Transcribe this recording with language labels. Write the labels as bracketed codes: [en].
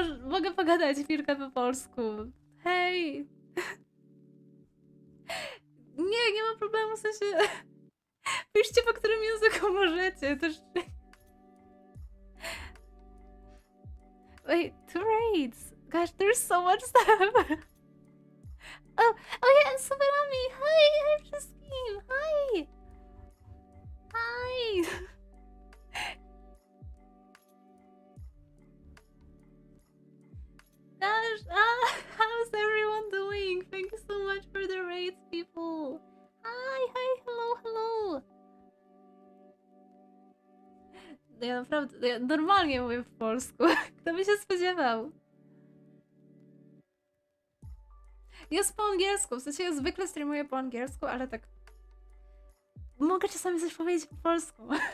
[pl] Mogę pogadać chwilkę po polsku. Hej! Nie ma problemu, w sensie... Piszcie po którym języku możecie, też... [en] Wait, 2 raids! Gosh, there's so much stuff! Oh yeah, and Subarami! Hi [pl] wszystkim! [en] Hi! Hi! Gosh, how's everyone doing? Thank you so much for the raids, people! Hi, hello! [pl] Ja naprawdę, ja normalnie mówię w polsku. Kto by się spodziewał? Jest po angielsku, w sensie ja zwykle streamuję po angielsku, ale tak... Mogę czasami coś powiedzieć po polsku.